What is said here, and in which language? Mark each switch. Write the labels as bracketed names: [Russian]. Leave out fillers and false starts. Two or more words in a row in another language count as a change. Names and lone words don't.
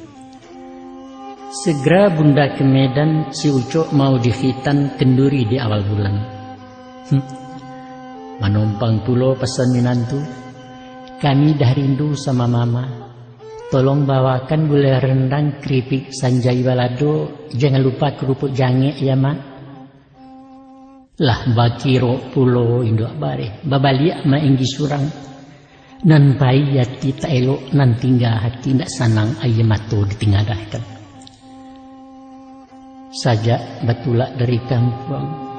[Indonesian] Segera bunda ke Medan si Ucok mau dikhitan kenduri di awal bulan. [Minangkabau] Manompang pulo pesan minantu, [Indonesian] kami dah rindu sama mama. Tolong bawakan gulai rendang, keripik, sanjai balado, jangan lupa kerupuk jange [Minangkabau] ya mak. Lah bakiro pulo induk bare, babaliak ma inggi surang. Nan pai yati tak elok nan tinggal hati ndak sanang ayam mato ditinggadahkan. Sajak batulak dari kampung.